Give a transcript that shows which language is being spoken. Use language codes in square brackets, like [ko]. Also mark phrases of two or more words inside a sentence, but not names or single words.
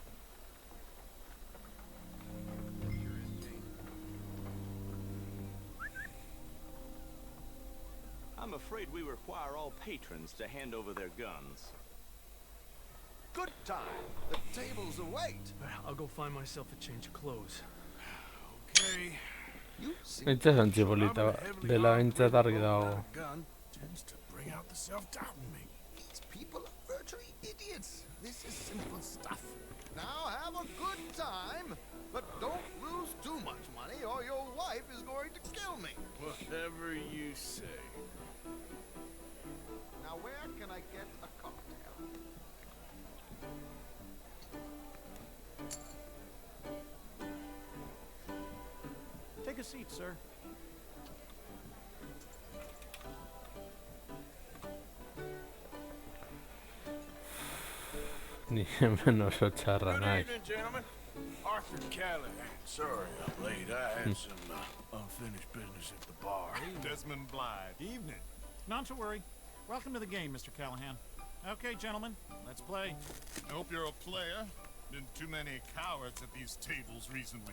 [en] I'm afraid we require all patrons to hand over their guns. Good time. The tables await. I'll go find myself a change of clothes. Okay. [eu] Itxasantzi polita dela bintzat argi dago. [en] Gun tends to bring out the self-doubt in me. These people are virtually idiots. This is simple stuff. Now have a good time, but don't lose too much money or your wife is going to kill me. Whatever you say. Now where can I get a cocktail? Take a seat, sir. [eu] Ni hemen oso txarra [en] Good [eu] naiz. [en] evening, gentlemen. Arthur Callahan. Sorry I'm late. I had some unfinished business at the bar. Desmond Blythe. Evening. Not to worry. Welcome to the game, Mr. Callahan. Okay, gentlemen, let's play. I hope you're a player. Been too many cowards at these tables recently.